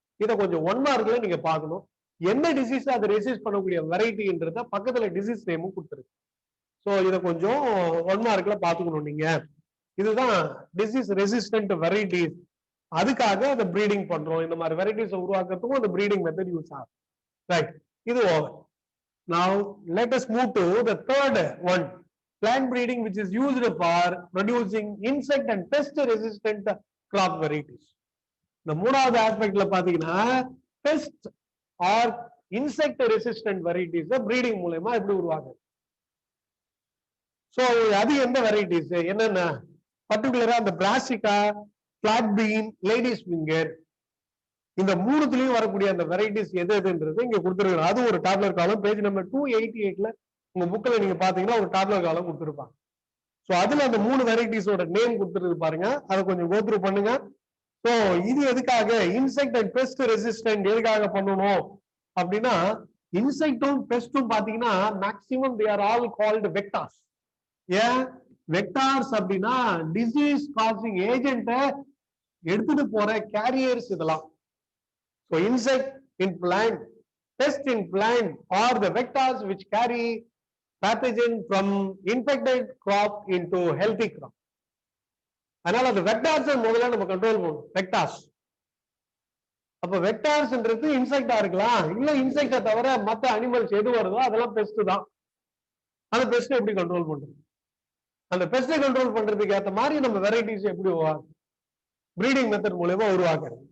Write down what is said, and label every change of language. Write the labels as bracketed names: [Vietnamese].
[Tamil] இதை கொஞ்சம் 1 மார்க்ல நீங்க பார்க்கணும். என்ன டிசீஸ் அதை ரெசிஸ்ட் பண்ணக்கூடிய வெரைட்டின்றத பக்கத்துல டிசீஸ் நேமும் கொடுத்துருக்கு. சோ இதை கொஞ்சம் 1 மார்க்ல பாத்துக்கணும் நீங்க. இதுதான் டிசீஸ் ரெசிஸ்டன்ட் வெரைட்டிஸ். அதுக்காக அந்த ப்ரீடிங் பண்றோம். இந்த மாதிரி வெரைட்டிஸ் உருவாக்குறதுக்கும் அந்த ப்ரீடிங் மெத்தட் யூஸ் ஆகும். ரைட், இது over. [English] Now let us move to the third one, plant breeding, which is used for producing insect and pest resistant crop varieties. [Tamil] இந்த மூணாவது ஆஸ்பெக்ட்ல பாத்தீங்கன்னா best R insect resistant varieties breeding மூலமா எப்படி உருவாங்க. So அது எந்த varieties என்னென்ன? பர்டிகுலரா அந்த Brassica, plot been, ladies finger, இந்த மூணுத்துலயும் வரக்கூடிய அந்த வெரைட்டிஸ் எது எதுன்றது இங்க கொடுத்துருக்காங்க. அது ஒரு டேப்லர் காலம், பேஜ் நம்பர் 288ல உங்க புக்ல நீங்க பாத்தீங்கன்னா ஒரு டேப்லர் காலம் கொடுத்துருப்பாங்க. சோ அதுல அந்த 3 வெரைட்டிஸோட நேம் கொடுத்துருக்கு பாருங்க, அதை கொஞ்சம் கோத்ரூ பண்ணுங்க. சோ இது எதுக்காக இன்செக்ட் அண்ட் பெஸ்ட் ரெசிஸ்டன்ட் எதுக்காக பண்ணணும் அப்படின்னா, இன்செக்டும் பெஸ்டும் பாத்தீங்கன்னா maximum [English] They are all called vectors. [Tamil] ஏன் வெக்டார்ஸ் அப்படின்னா டிசீஸ் காசிங் ஏஜென்ட்டை எடுத்துட்டு போற கேரியர்ஸ் இதெல்லாம். [English] So insect in plant, pest in plant are the vectors which carry pathogen from infected crop into healthy crop. [Tamil] அதனால அந்த வெக்டார்ஸ் முதல்ல நம்ம கண்ட்ரோல் பண்ணணும். வெக்டார்ஸ், அப்ப வெக்டார்ஸ்ன்றது இன்செக்டா இருக்கலாம், இல்ல இன்செக்டை தவிர மற்ற அனிமல்ஸ் எது வருதோ அதெல்லாம் பெஸ்ட் தான். அந்த பெஸ்ட் எப்படி கண்ட்ரோல் பண்றது? அந்த பெஸ்டை கண்ட்ரோல் பண்றதுக்கு ஏற்ற மாதிரி நம்ம வெரைட்டிஸ் எப்படி ப்ரீடிங் மெத்தட் மூலமா உருவாக்குறது.